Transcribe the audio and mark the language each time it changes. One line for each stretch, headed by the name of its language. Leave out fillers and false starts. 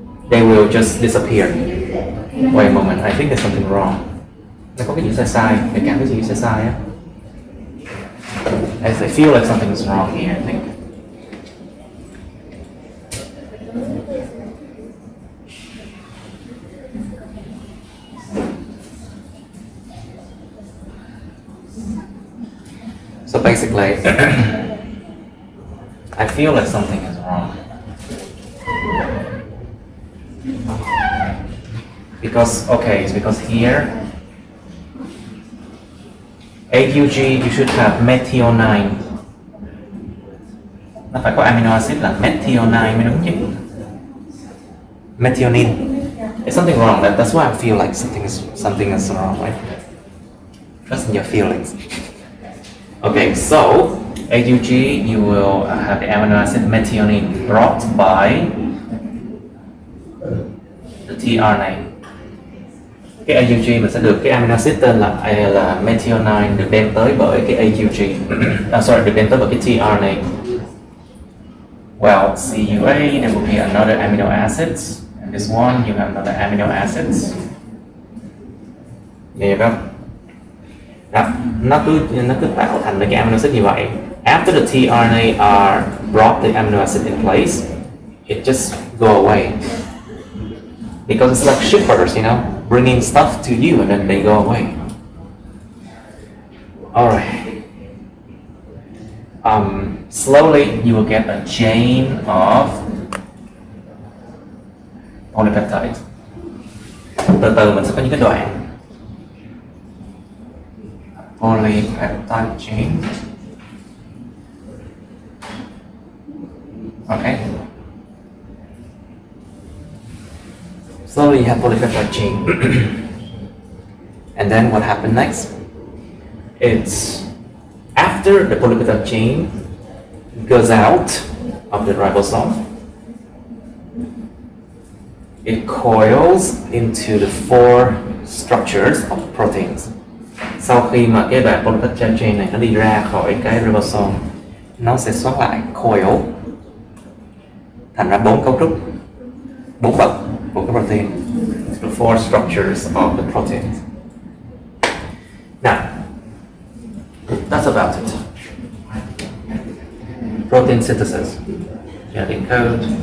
English: They will just disappear. Wait a moment, I think there's something wrong.
Vietnamese: Nó có cái gì sai, cái cảm cái gì sai á.
English: I feel like something is wrong here, I think. So basically, I feel like something is wrong. It's because here AUG you should have methionine.
Vietnamese: Nó phải có amino acid là methionine mới đúng chứ.
English: methionine. There's something wrong. That's why I feel like something is wrong, right? Trust in your feelings. Okay, so AUG, you will have the amino acid methionine brought by the tRNA.
Vietnamese: Cái AUG mình sẽ được cái amino acid tên là methionine được đem tới bởi cái AUG. Được đem tới bởi cái tRNA.
English: Well, CUA, there will be another amino acids, and this one you have another amino acids. There you go.
Vietnamese: Đó, nó cứ tạo thành cái amino acid như vậy.
English: After the tRNA are brought the amino acid in place, it just go away. Because it's like shippers, bringing stuff to you and then they go away. Alright. Slowly you will get a chain of polypeptides.
Vietnamese: Từ từ mình sẽ có những cái đoạn polypeptide chain.
English: Okay. Slowly you have polypeptide chain. And then what happened next? It's after the polypeptide chain goes out of the ribosome, it coils into the four structures of proteins.
Vietnamese: Sau khi mà cái đoạn polypeptide chain này nó đi ra khỏi cái ribosome, nó sẽ xoắn lại coil thành ra 4 cấu trúc, 4 bậc của cái protein.
English: The four structures of the proteins. Now, that's about it. Protein synthesis. Genetic code.